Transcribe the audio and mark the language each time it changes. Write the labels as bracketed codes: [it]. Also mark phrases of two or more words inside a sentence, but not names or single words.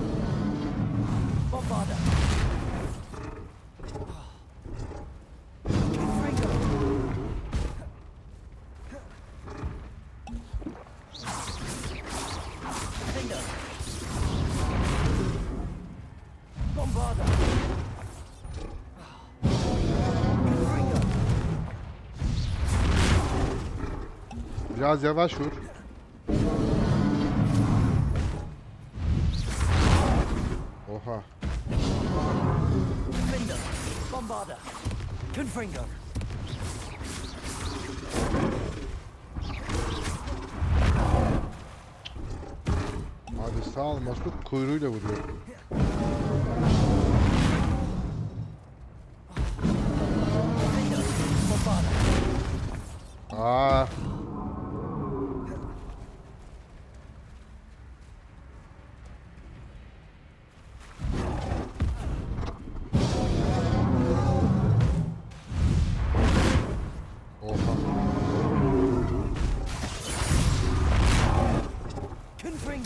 [tr] Bombarda. Confringo. Finger. Bombarda. Confringo. Biraz yavaş vur. Oha. Finger. Bombarda. Confringo. Hadi sağ ol Masuk, kuyruğuyla vuruyor. Aa. Oha. Confringo.